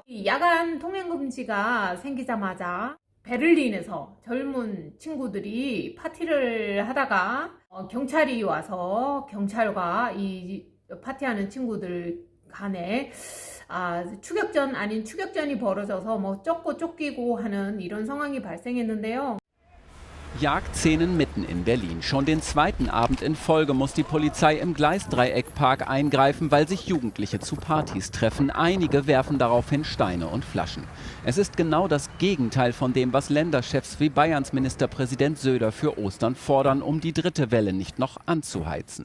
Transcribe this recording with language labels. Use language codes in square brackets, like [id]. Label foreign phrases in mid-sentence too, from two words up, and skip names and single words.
[ko] 이 야간 통행 금지가 생기자마자 베를린에서 젊은 친구들이 파티를 하다가 경찰이 와서 경찰과 이 파티하는 친구들 간에 추격전 아닌 추격전이 벌어져서 뭐 쫓고 쫓기고 하는 이런 상황이 발생했는데요. [de] Jagdszenen mitten in Berlin. Schon den zweiten Abend in Folge muss die Polizei im Gleisdreieckpark eingreifen, weil sich Jugendliche zu Partys treffen. Einige werfen daraufhin Steine und Flaschen. Es ist genau das Gegenteil von dem, was Länderchefs wie Bayerns Ministerpräsident Söder für Ostern fordern, um die dritte Welle nicht noch anzuheizen.